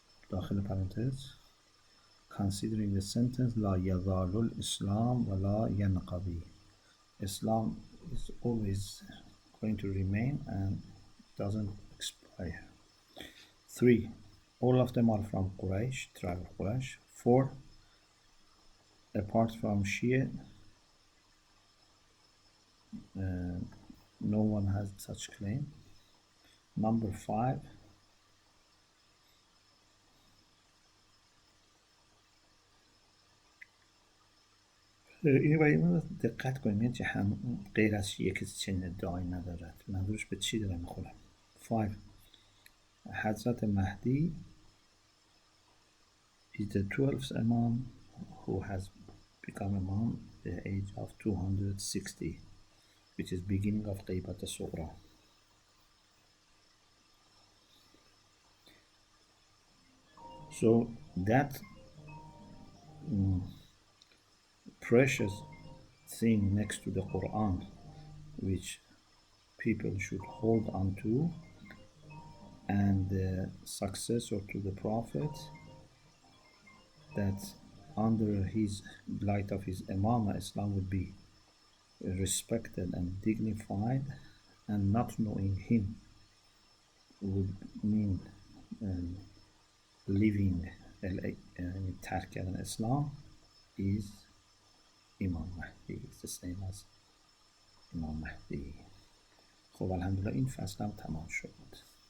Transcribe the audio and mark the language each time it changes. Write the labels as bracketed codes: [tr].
[fa] داخل [en] parenthesis, considering the sentence [ar] لا يزال الإسلام ولا ينقضي. [en] Islam is always going to remain and doesn't expire. 3. All of them are from Quraysh, tribe of Quraysh. 4. Apart from Shia, no one has such claim. Number 5. [fa] اینو باید دقت کنیم، یعنی هم غیر از شیعه کسی چنین ادعایی ندارد. منظورش به چی داره میخوره؟ 5. [en] Hazrat Mahdi is the 12th Imam who has become Imam at the age of 260, which is beginning of Qaybat al-Sughra. So that precious thing next to the Quran, which people should hold on to, and the successor to the Prophet, that under his light of his Imamah, Islam would be respected and dignified, and not knowing him would mean leaving [fa] ترک کردن [en] Islam, is Imam Mahdi. It's the same as Imam Mahdi. [fa] خب الحمدلله این فصل هم تمام شد.